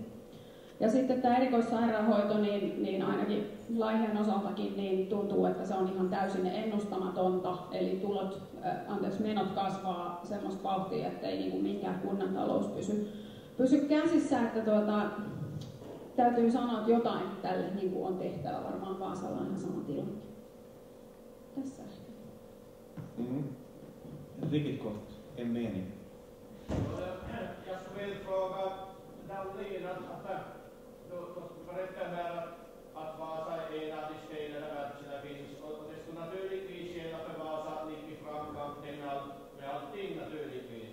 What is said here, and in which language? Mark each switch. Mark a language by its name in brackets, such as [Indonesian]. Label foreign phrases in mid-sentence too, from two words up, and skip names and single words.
[Finnish] Ja sitten tämä erikoissairaanhoito, niin ainakin Laihian osaltakin niin tuntuu, että se on ihan täysin ennustamatonta, eli menot kasvaa semmoista vauhtia, ettei niin kuin minkään kunnan talous pysy käsissä, että täytyy sanoa, että jotain tälle niin kuin on tehtävä, varmaan Vaasalla on ihan sama tilanne. Tässä ehkä. [Swedish] Riktigt kort, en mening. Jag skulle vilja fråga Dahlin du berättar här att Vasa är en av de städer där världsarna finns, och det skulle naturligtvis gälla för Vasa att ligga i framkanten med allting naturligtvis.